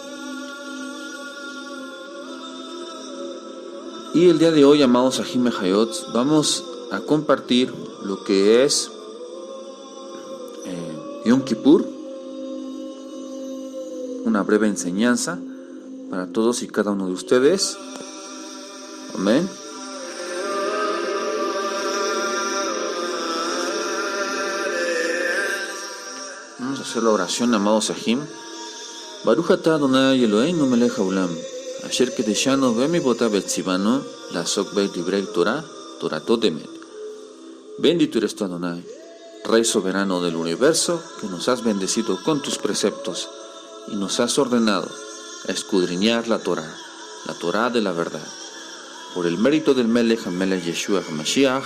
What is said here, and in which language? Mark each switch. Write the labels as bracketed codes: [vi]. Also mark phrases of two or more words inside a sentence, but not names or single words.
[es] Y el día de hoy, amados Sahim y Ahayot, vamos a compartir lo que es Yom Kippur, una breve enseñanza para todos y cada uno de ustedes. Amén. Vamos a hacer la oración, amados Sahim. [he] ברוך אתה אדוני אלוהינו מלך העולם, אשר קדשנו במצוותיו וצוונו לעסוק בדברי תורה, תורת אמת. [es] Bendito eres tú, Adonai, Rey soberano del universo, que nos has bendecido con tus preceptos y nos has ordenado a escudriñar la Torah de la verdad. Por el mérito del [he] מלך המלך ישוע המשיח.